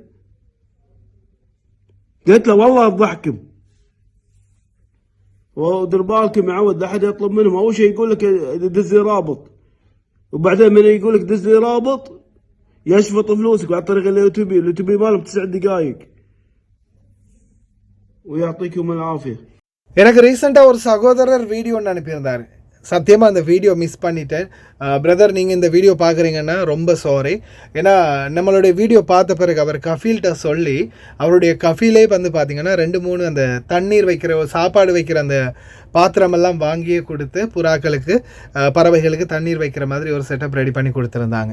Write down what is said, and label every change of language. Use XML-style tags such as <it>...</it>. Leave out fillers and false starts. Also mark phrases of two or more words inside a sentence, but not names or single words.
<ar>قلت له والله بضحكم ودير بالكم معود لا احد يطلب منهم اول شيء يقول لك دز لي رابط وبعدين من يقول لك دز لي رابط يشفط فلوسك عن طريق اليوتيوب مالهم 9 دقائق ويعطيكم العافيه.</ar> <ta>எனக்கு ரீசெண்டாக ஒரு சகோதரர் வீடியோ ஒன்று அனுப்பியிருந்தார். சத்தியமாக அந்த வீடியோ மிஸ் பண்ணிட்டேன். பிரதர் நீங்கள் இந்த வீடியோ பார்க்குறீங்கன்னா ரொம்ப சாரி. ஏன்னா நம்மளுடைய வீடியோ பார்த்த பிறகு அவர் கஃபீல்கிட்ட சொல்லி அவருடைய கஃபீலே வந்து பார்த்திங்கன்னா 2-3 அந்த தண்ணீர் வைக்கிற சாப்பாடு வைக்கிற அந்த பாத்திரமெல்லாம் வாங்கியே கொடுத்து புறாக்களுக்கு பறவைகளுக்கு தண்ணீர் வைக்கிற மாதிரி ஒரு</ta> <en>setup ready</en> <ta>பண்ணி கொடுத்துருந்தாங்க.</ta>